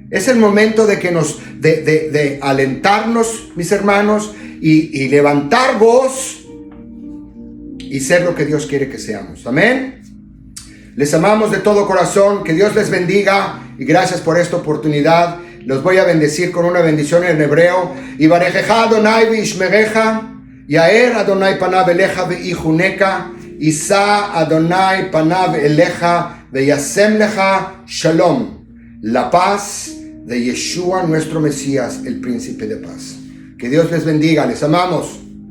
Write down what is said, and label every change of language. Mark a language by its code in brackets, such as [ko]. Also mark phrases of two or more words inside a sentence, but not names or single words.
[es] Es el momento de que de alentarnos, mis hermanos, y levantar voz y ser lo que Dios quiere que seamos. Amén. Les amamos de todo corazón. Que Dios les bendiga y gracias por esta oportunidad. Los voy a bendecir con una bendición en hebreo. [he] יברכך אדוני וישמרך יאר אדוני פניו אליך ויחנך ישא אדוני פניו אליך וישם לך שלום. [es] La paz de Yeshua, nuestro Mesías, el príncipe de paz. Que Dios les bendiga. Les amamos.